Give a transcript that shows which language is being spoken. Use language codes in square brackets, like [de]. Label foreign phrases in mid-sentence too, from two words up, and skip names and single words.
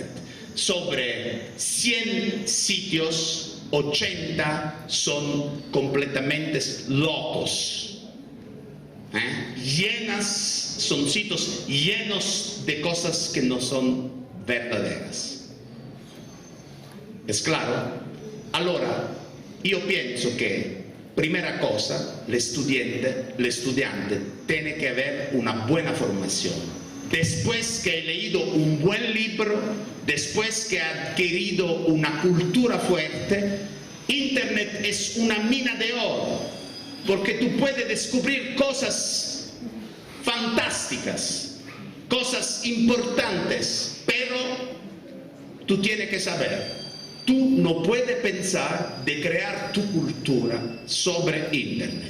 [es] Sobre 100 sitios, 80 son completamente locos. Son sitios llenos de cosas que no son verdaderas. ¿Es claro? [it] Allora, io penso che, [es] primera cosa, l'estudiante tiene que haber una buena formación. Después que he leído un buen libro, después que he adquirido una cultura fuerte, Internet es una mina de oro, porque tú puedes descubrir cosas fantásticas, cosas importantes, pero tú tienes que saber, tú no puedes pensar de crear tu cultura sobre Internet.